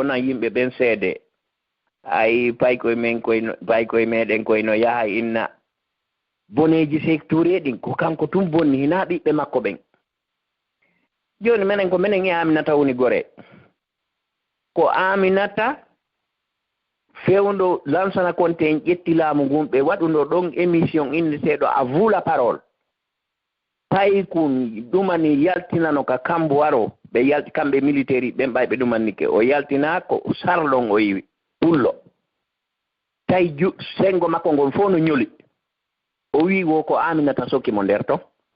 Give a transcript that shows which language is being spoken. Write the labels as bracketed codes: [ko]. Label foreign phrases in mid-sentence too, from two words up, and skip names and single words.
[ff] wonan yimɓe ɓen seede ay paykoye meɗen koyno yaha inna boneji secteur ɗin ko kanko tum bonni hina ɓiɓɓe makko ɓen joni minen ko minen e Aminata woni gore ko Aminata fewndo Lansana Conté en ƴetti laamu ngun ɓe waɗuno ɗon émission inneteɗo [fr] à vous la parole [ff] tawi ko ɗumani yaltinano ka kambo waro ɓe yalti kamɓe militaire ɓen ɓay ɓe ɗumannike o yaltina ko sarlon o yiwi ullo tawi sengo makko ngon fof no ñoli o wi wo ko Aminata sokki mo nder to